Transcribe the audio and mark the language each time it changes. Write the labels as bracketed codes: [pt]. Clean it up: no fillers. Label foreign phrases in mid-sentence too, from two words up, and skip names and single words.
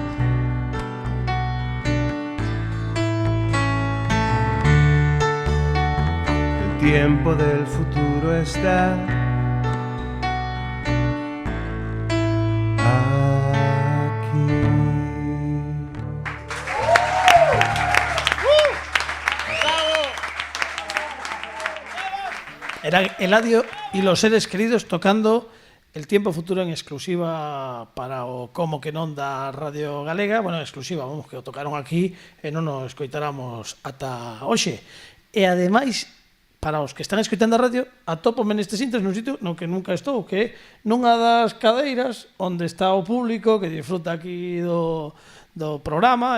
[es] El tiempo del futuro está aquí. [gl] Eran Eladio y los seres queridos tocando El Tiempo Futuro en exclusiva para o Como que Non da Radio Galega. Bueno, exclusiva, vamos, que o tocaron aquí e non nos escoitáramos ata hoxe. E ademais, para os que están escoitando a radio, atópome nestes intres nun sitio no que nunca estou, que é nunha das cadeiras onde está o público que disfruta aquí do programa.